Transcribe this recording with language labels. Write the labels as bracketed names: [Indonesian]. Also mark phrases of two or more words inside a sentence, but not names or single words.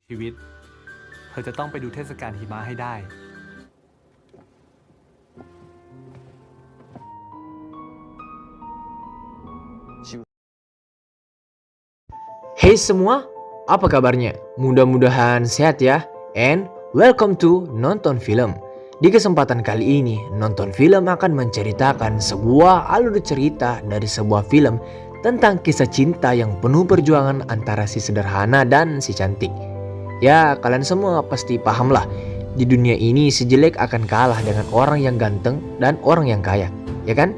[Thai] ชีวิตเธอจะต้องไปดูเทศกาลหิมะให้ได้ [Indonesian] Hey semua, apa kabarnya? Mudah-mudahan sehat ya. [English] And welcome to Nonton Film. [Indonesian] Di kesempatan kali ini, Nonton Film akan menceritakan sebuah alur cerita dari sebuah film tentang kisah cinta yang penuh perjuangan antara si sederhana dan si cantik. Ya, kalian semua pasti paham lah. Di dunia ini si jelek akan kalah dengan orang yang ganteng dan orang yang kaya, ya kan?